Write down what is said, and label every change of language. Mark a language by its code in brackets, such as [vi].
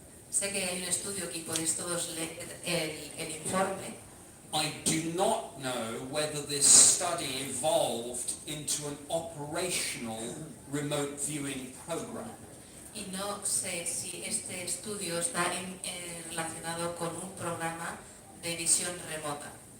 [es] Sé que hay un estudio que podéis todos leer el informe. [en] I do not know whether this study evolved into an operational remote viewing program. [es] Y no sé si este estudio está relacionado con un programa de visión remota.